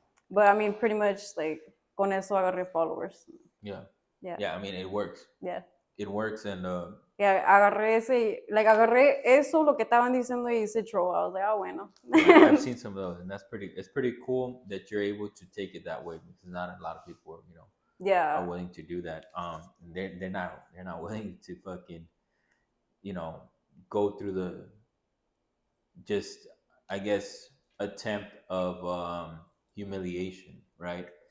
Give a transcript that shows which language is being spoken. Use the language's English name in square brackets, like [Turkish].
[English] But I mean, pretty much like [Spanish] con eso agarré followers. [English] Yeah. I mean, it works. Yeah. It works, and [Spanish] yeah, agarré eso, lo que estaban diciendo, y hice troll. [English] I was like, oh, bueno. Yeah, I've seen some of those, and it's pretty cool that you're able to take it that way, because not a lot of people, are willing to do that. They're not willing to fucking, go through the just, I guess, attempt of humiliation, right?